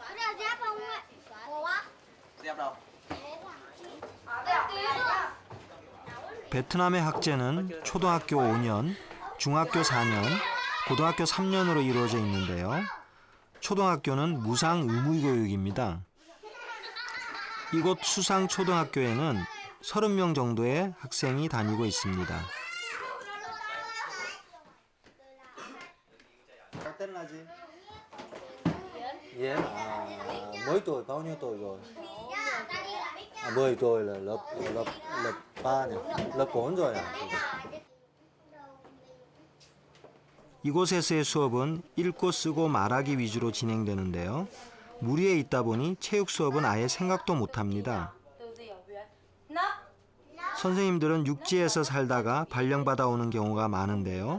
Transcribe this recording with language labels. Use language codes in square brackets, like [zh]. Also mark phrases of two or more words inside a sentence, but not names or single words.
[ko] 베트남의 학제는 초등학교 5년, 중학교 4년, 고등학교 3년으로 이루어져 있는데요. 초등학교는 무상 의무 교육입니다. 이곳 수상초등학교에는 30명 정도의 학생이 다니고 있습니다. [vi] tên là gì? Yến. Mấy tuổi, bao nhiêu tuổi rồi? 10 tuổi là lớp 3 này, lớp 4 rồi à? [ko] 이곳에서의 수업은 읽고 쓰고 말하기 위주로 진행되는데요. 물 위에 있다 보니 체육 수업은 아예 생각도 못합니다. 선생님들은 육지에서 살다가 발령받아 오는 경우가 많은데요.